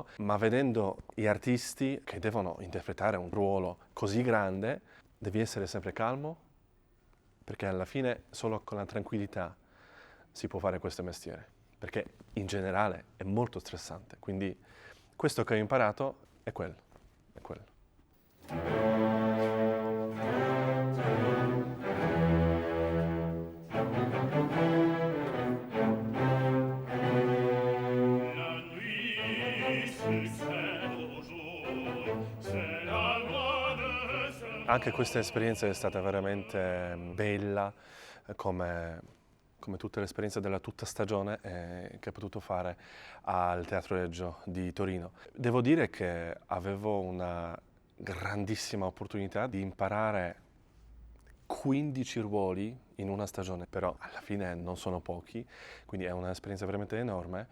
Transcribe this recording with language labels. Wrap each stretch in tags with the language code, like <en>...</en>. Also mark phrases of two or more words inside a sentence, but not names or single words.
<it>Ma vedendo gli artisti che devono interpretare un ruolo così grande, devi essere sempre calmo, perché alla fine solo con la tranquillità si può fare questo mestiere, perché in generale è molto stressante. Quindi questo che ho imparato è quello, è quello.</it> <fr>La nuit succède au jour, c'est la loi de ce</fr> <it>Anche questa esperienza è stata veramente bella, come tutte le esperienze della tutta stagione che ho potuto fare al Teatro Regio di Torino. Devo dire che avevo una grandissima opportunità di imparare 15 ruoli in una stagione, però alla fine non sono pochi, quindi è un'esperienza veramente enorme.</it>